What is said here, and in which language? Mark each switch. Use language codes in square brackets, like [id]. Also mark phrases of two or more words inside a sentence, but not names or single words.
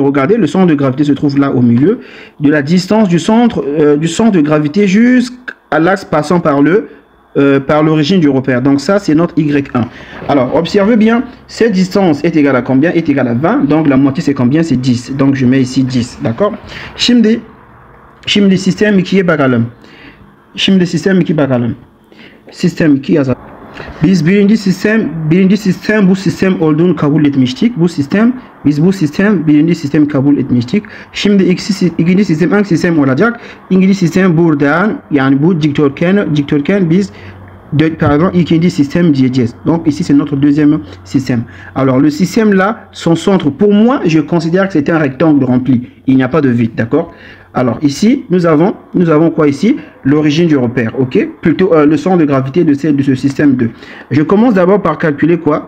[fr] Regardez, le centre de gravité se trouve là au milieu. De la distance du centre de gravité jusqu'à l'axe passant par l'origine du repère. Donc, ça, c'est notre Y1. Alors, observez bien, cette distance est égale à combien? Est égale à 20. Donc, la moitié, c'est combien? C'est 10. Donc, je mets ici 10. D'accord? [tr] Şimdi sistem 2'ye bakalım. Şimdi sistem 2 bakalım. Sistem 2 yazalım. Biz birinci sistem bu sistem olduğunu kabul etmiştik. Biz bu sistem birinci sistem kabul etmiştik. Şimdi ikinci sistem hangi sistem olacak? İkinci sistem buradan, yani bu dikdörtgen biz ikinci système diyeceğiz. [fr] Donc ici c'est notre deuxième système. Alors le système là, son centre, pour moi, je considère que c'est un rectangle rempli. Il n'y a pas de vide, d'accord? Alors ici, nous avons quoi ici? L'origine du repère, ok? Plutôt le centre de gravité de ce système 2. Je commence d'abord par calculer quoi?